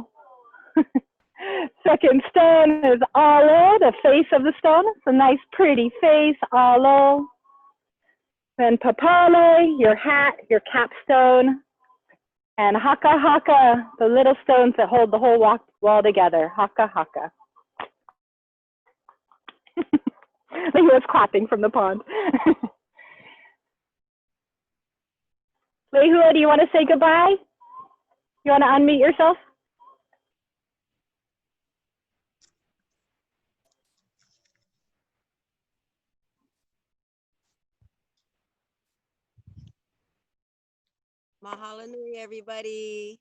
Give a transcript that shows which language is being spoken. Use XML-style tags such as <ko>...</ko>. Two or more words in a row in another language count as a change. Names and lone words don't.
<en>Second stone is Alo, the face of the stone. It's a nice, pretty face, Alo. Then Papale, your hat, your capstone. And Haka Haka, the little stones that hold the whole wall together. Haka Haka. He was clapping from the pond. Lehua, do you want to say goodbye? You want to unmute yourself?</en> <haw>Mahalo nui, everybody.</haw>